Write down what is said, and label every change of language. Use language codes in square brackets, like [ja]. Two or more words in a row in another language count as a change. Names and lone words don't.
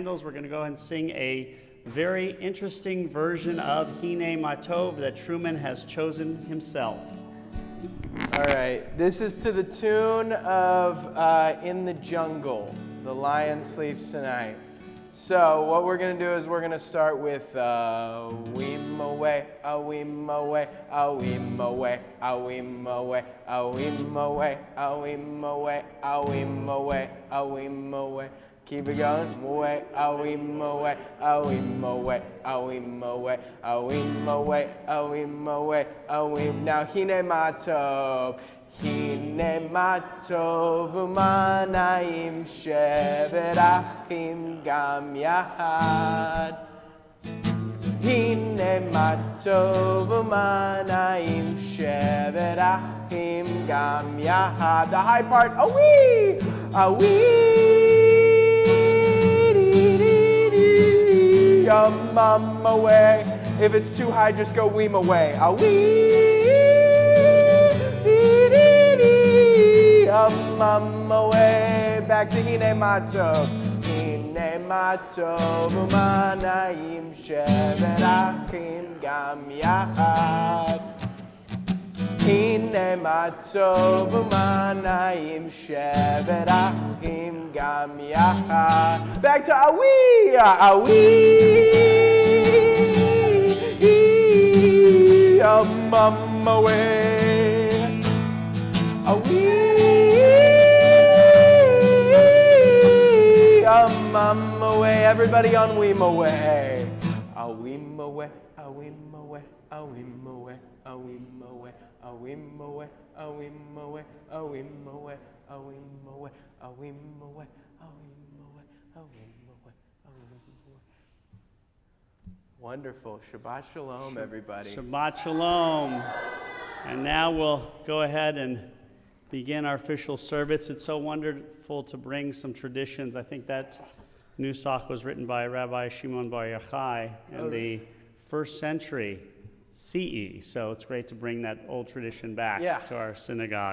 [en] We're going to go ahead and sing a very interesting version of Hine Matov that Truman has chosen himself. All right, this is to the tune of In the Jungle, The Lion Sleeps Tonight. So what we're going to do is we're going to start with Awim away, awim away, awim away, awim away, awim away, awim away, awim away, awim away. Keep it going. Away, awim away, awim away, awim away, awim away, awim away, awim. Now Hine Matov. [he] הנה מה טוב ומה נעים שבת אחים גם יחד. הנה מה טוב ומה נעים שבת אחים גם יחד. [en] The high part, awi, awi. Yum away. If it's too high, just go weem away. Awi. Away, back to Hine Matov. [he] הנה מה טוב ומה נעים שבת אחים גם יחד. הנה מה טוב ומה נעים שבת אחים גם יחד. [en] Back to Awi, Awi. Away. Awi. Away, everybody on Weem away. Awim away, awim away, awim away, awim away, awim away, awim away, awim away, awim away, awim away, awim away, awim away, awim away. Wonderful. [he] שבת שלום, everybody. שבת שלום. [en] And now we'll go ahead and begin our official service. It's so wonderful to bring some traditions. I think that Nusach was written by Rabbi Shimon Bar Yochai in the 1st century CE. So it's great to bring that old tradition back to our synagogue.